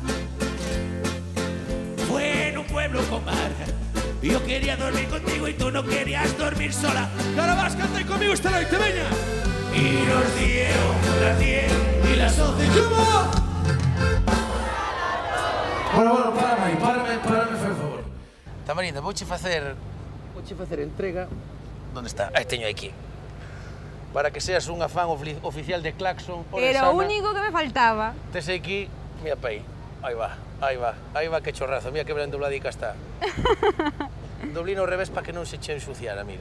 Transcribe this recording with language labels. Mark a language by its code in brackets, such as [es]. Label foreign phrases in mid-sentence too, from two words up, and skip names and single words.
[es] Fue en un pueblo con mar, yo quería dormir contigo y tú no querías dormir sola. Y ahora vas, canta conmigo esta noche, veña. Y nos dieron las 10 y las 11. ¿Cómo? Bueno, párame, por favor. [gl] Tamarinda, vouche facer entrega. Onde está? Aí teño aquí. Para que seas unha fan oficial de Claxon Era ourensana. o único que me faltaba. Tes aquí, mira pa aí. Aí va, que chorrazo. Mira que ben dobladica está. Doblino ao revés para que non se che ensuciara, mira.